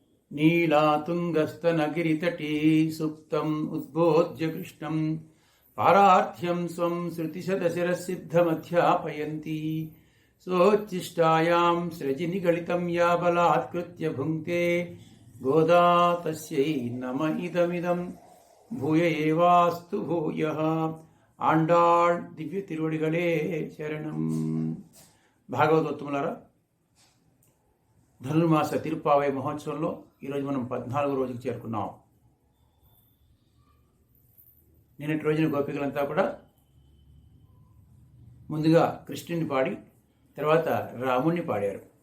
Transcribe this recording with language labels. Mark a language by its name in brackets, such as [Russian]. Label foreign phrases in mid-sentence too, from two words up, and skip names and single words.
[Sanskrit] नीलातुङ्गस्तनगिरितटी सुप्तम् उद्बोध्य कृष्णम् पारार्थ्यं स्वं श्रुतिशतशिरःसिद्धमध्यापयन्ती सोच्छिष्टायां सृजिनिगलितं या बलात्कृत्य भुङ्क्ते गोदा तस्यै नम इदमिदं भूय एवास्तु भूयः [Tamil] ஆண்டாள் திவ்ய திருவடிகளே சரணம். [Telugu] భాగవతోత్తములారా, ధనుర్మాస తిరుప్పావై మహోత్సవంలో ఈరోజు మనం 14వ రోజుకు చేరుకున్నాం. నిన్నటి రోజున గోపికలంతా కూడా ముందుగా కృష్ణుని పాడి తర్వాత రాముణ్ణి పాడారు.